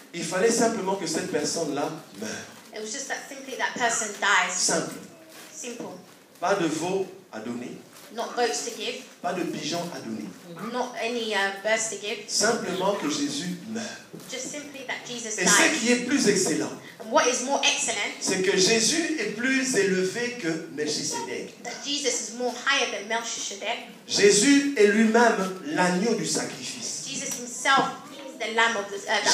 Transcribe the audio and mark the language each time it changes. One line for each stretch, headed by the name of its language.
French: il fallait simplement que cette personne-là meure.
English: it was just that simply that person dies.
French: Simple.
English: Simple.
French: Pas de veau à donner,
English: Not goats to give,
French: pas de pigeons à donner.
English: not any birds to give.
French: Simplement que Jésus meure.
English: Just simply that Jesus
French: Et ce
English: died.
French: qui est plus excellent,
English: And what is more excellent,
French: c'est que Jésus est plus élevé que Melchisédek.
English: that Jesus is more higher than Melchizedek.
French: Jésus est lui-même l'agneau du sacrifice.
English: Jesus himself is the lamb of the that was